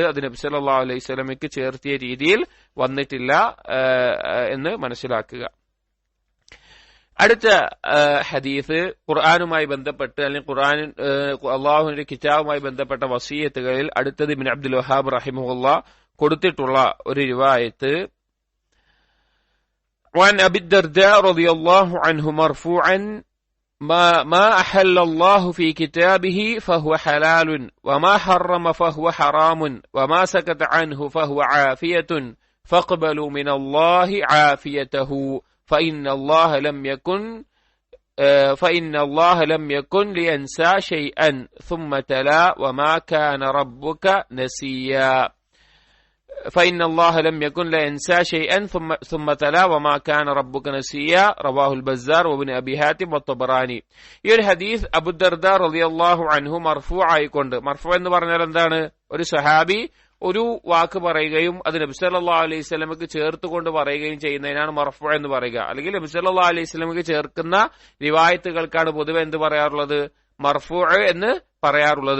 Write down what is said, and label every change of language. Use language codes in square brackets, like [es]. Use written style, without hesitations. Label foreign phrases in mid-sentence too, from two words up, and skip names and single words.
[ml] അത് നബി [ar] صلى الله عليه وسلم [ml] ചേർത്തിയ രീതിയിൽ വന്നിട്ടില്ല എന്ന് മനസ്സിലാക്കുക. അടുത്ത ഹദീസ് ഖുർആനുമായി ബന്ധപ്പെട്ട്, അല്ലെങ്കിൽ അള്ളാഹുവിന്റെ കിതാബുമായി ബന്ധപ്പെട്ട വസീയത്തുകളിൽ അടുത്തത് ഇബ്നു അബ്ദുൽ വഹാബ് റഹിമഹുല്ലാഹ് കൊടുത്തിട്ടുള്ള ഒരു റിവായത്ത്. [ar] وعن أبي الدرداء رضي الله عنه مرفوعا ما أحل الله في كتابه فهو حلال وما حرم فهو حرام وما سكت عنه فهو عافية فاقبلوا من الله عافيته فإن الله لم يكن لينسى شيئا ثم تلا وما كان ربك نسيا فإن الله لم يكن لينسى شيئا ثم تلا وما كان ربك نسيا رواه البزار وابن أبي حاتم والطبراني. [ml] ഈ ഒരു ഹദീസ് അബൂ ദർദാ [ar] رضي الله عنه [ml] മർഫൂ ആയിക്കൊണ്ട്, മർഫൂ എന്ന് പറഞ്ഞാൽ എന്താണ്, ഒരു സഹാബി ഒരു വാക്ക് പറയുകയും അത് നബി [ar] صلى الله عليه وسلم [ml] ചേർത്തുകൊണ്ട് പറയുകയും ചെയ്യുന്നതിനാണ് മർഫൂ എന്ന് പറയുക. അല്ലെങ്കിൽ നബി [ar] صلى الله عليه وسلم [ml] ചേർക്കുന്ന റിവായത്തുകൾക്കാണ് പൊതുവെ എന്ത് പറയാറുള്ളത്, മർഫൂ എന്ന് പറയാറുള്ളത്.